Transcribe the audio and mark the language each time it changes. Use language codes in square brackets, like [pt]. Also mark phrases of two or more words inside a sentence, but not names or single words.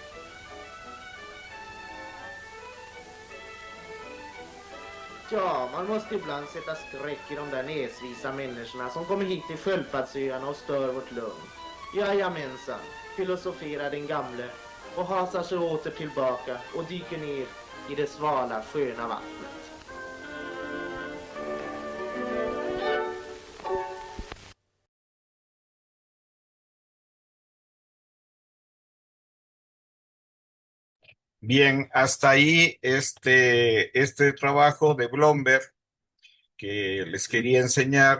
[sv] Ja, man måste ibland sätta skräck i de där näsvisa människorna som kommer hit till Sköldpaddsöarna och stör vårt lugn. Jajamensan, filosoferar den gamle och hasar sig åter tillbaka och dyker ner i det svala sköna vattnet. [es] Bien, hasta ahí este trabajo de Blomberg que les quería enseñar.